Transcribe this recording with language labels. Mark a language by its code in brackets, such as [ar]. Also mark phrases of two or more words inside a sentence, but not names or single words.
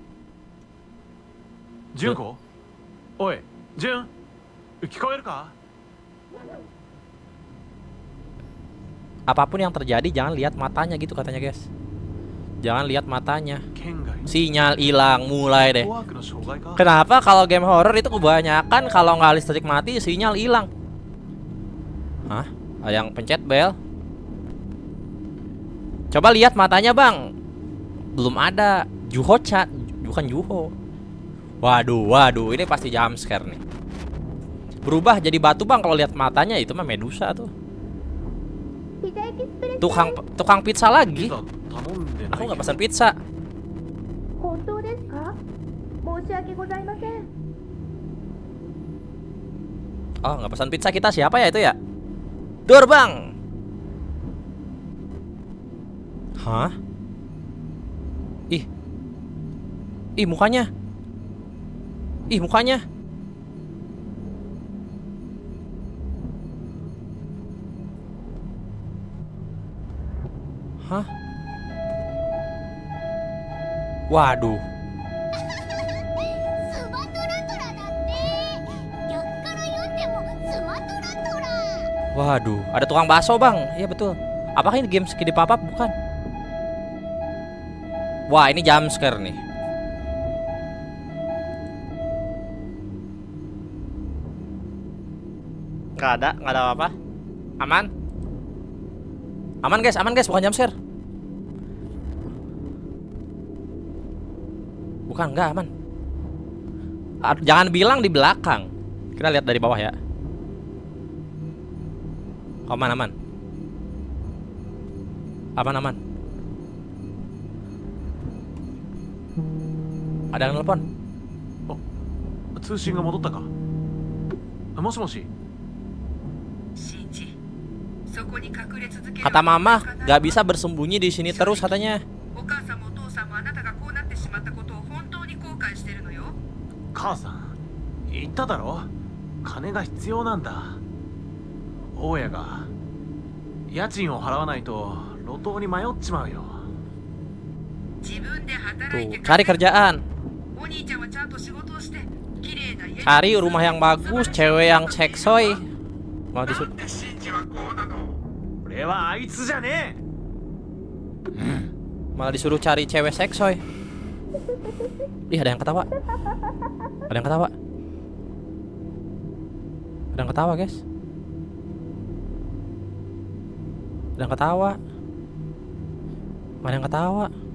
[ja] Junko? Oi, Jun. 聞こえるか? [id] apapun yang terjadi jangan lihat matanya gitu katanya guys. Jangan lihat matanya. [ja] 県外 [id] Sinyal hilang mulai deh. [ja] ネットワークの障害か [id] Kenapa kalau game horror itu kebanyakan kalau nggak listrik mati sinyal hilang? Hah? Ada yang pencet bel? Coba lihat matanya bang. Belum ada. Juho chat, bukan Juho. Waduh, ini pasti [en] jump scare [id] nih. Berubah jadi batu bang kalau lihat matanya, itu mah Medusa tuh. [ja] ピザエキスプレス [id] Tukang pizza [ja] ピ [id] lagi. [ja] ザ頼んでな [id] Aku [ja] い [id] nggak [ja] けど [id] pesan pizza. [ja] 本当ですか？申し訳ございません。 [id] Oh nggak pesan pizza, kita siapa ya itu ya? Dur bang. Hah? Ih mukanya. Hah? Waduh. [ja] スマトラトラだって。逆から読んでもスマトラトラ。 [id] Waduh, ada tukang bakso bang. Iya betul. Apakah ini game skidi papap? Bukan. Wah ini [en] jump scare [id] nih. Nggak ada apa-apa. Aman. Aman guys, bukan [en] jump scare. [id] Bukan, nggak aman. Jangan bilang di belakang. Kita lihat dari bawah ya. Aman. Aman. Ada yang telepon. [ja] 通信が戻ったかもしもし [id] Kata mama, nggak bisa bersembunyi di sini terus katanya. [ja] 母さん言っただろ金が必要なんだ大家が家賃を払わないと路頭に迷っちまうよ [id] Tuh, cari kerjaan. Cari rumah yang bagus, cewek yang seksoy. Mau disuruh. [ja] 俺はあいつじゃねえ [id] Malah disuruh cari cewek seksoy. Ih, ada yang ketawa. Guys. Ada yang ketawa.